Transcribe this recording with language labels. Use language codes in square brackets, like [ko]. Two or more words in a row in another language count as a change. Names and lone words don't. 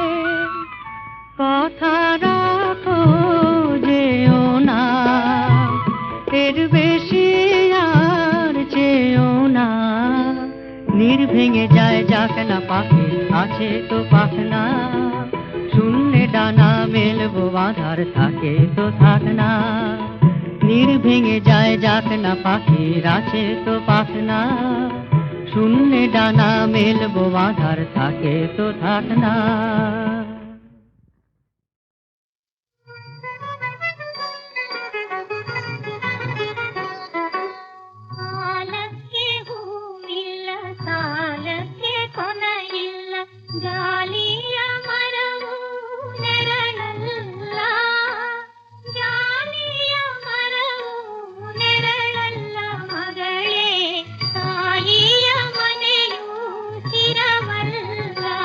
[bn] কথা রাখো যেও না এর বেশি আর যেও না নীড় ভেঙে যায় যাক না পাখি আছে তো পাখনা শূন্যে ডানা মেলবো বাঁধার থাকে তো থাক না নীড় ভেঙে যায় যাক না পাখির আছে তো পাখনা শূন্যে ডানা মেলবো বাঁধার থাকে তো থাক না [kn] ಕಾಲಕ್ಕೆ ಹೂವಿಲ್ಲ ಸಾಲಕ್ಕೆ ಕೊನೆಯಿಲ್ಲ ಗಾಳಿಯ ಮರವು ನೆರಳಲ್ಲ ಗಾಳಿಯ ಮರವು ನೆರಳಲ್ಲ ಮಗಳೇ ತಾಯಿಯ ಮನೆಯು ಸ್ಥಿರವಲ್ಲ